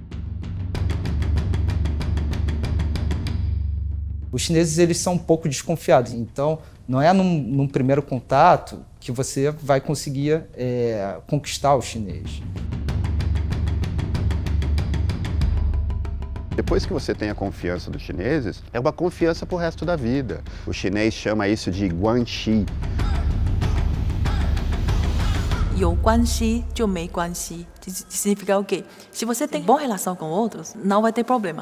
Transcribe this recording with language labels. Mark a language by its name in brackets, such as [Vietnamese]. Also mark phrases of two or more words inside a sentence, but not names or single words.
[Portuguese] Os chineses, eles são um pouco desconfiados, então não é num primeiro contato que você vai conseguir conquistar o chinês. Depois que você tem a confiança dos chineses, é uma confiança para o resto da vida. O chinês chama isso de guanxi. [Chinese] 有关系就没关系 [Portuguese] significa o quê? Se você tem boa relação com outros, não vai ter problema.